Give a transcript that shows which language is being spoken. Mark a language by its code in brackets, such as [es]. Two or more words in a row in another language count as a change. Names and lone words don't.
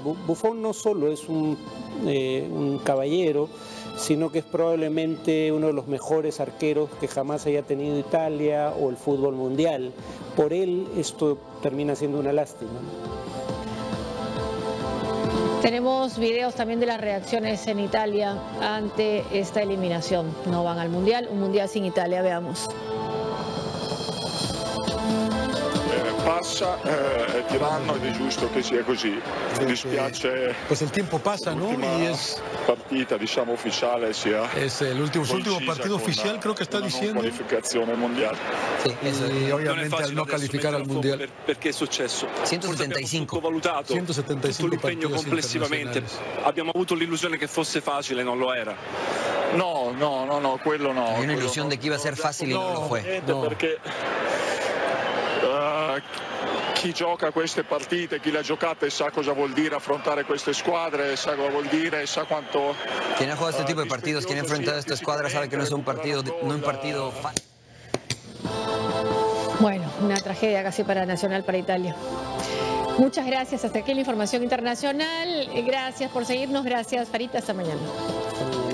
[es] Buffon no solo es un caballero, sino que es probablemente uno de los mejores arqueros que jamás haya tenido Italia o el fútbol mundial. Por él esto termina siendo una lástima. Tenemos videos también de las reacciones en Italia ante esta eliminación. No van al Mundial, un Mundial sin Italia, veamos. [it] Passa, è tiranno ed è giusto che sia così. Mi dispiace. [es] Pues el tiempo pasa, ¿no? Y es [it] partita, diciamo, ufficiale sia. [es] Es el último partido oficial, creo que está diciendo. [it] Qualificazione mondiale. [es] Sí, y obviamente al no calificar al mundial. [it] Perché è successo? 175. Valutato 175 tutto l'impegno [es] partidos [it] complessivamente. [es] internacionales. [it] Abbiamo avuto l'illusione che fosse facile, non lo era. No, quello no. [es] Hay una ilusión de que iba a ser fácil y no lo fue. [it] Perché chi gioca queste partite, chi le ha giocate sa cosa vuol dire affrontare queste squadre, sa cosa vuol dire, sa quanto. [es] Quien ha jugado este tipo de partidos, quien ha enfrentado a esta escuadra sabe que no es un partido fácil. Bueno, una tragedia casi para Nacional, para Italia. Muchas gracias. Hasta aquí la información internacional. Gracias por seguirnos. Gracias, Farita.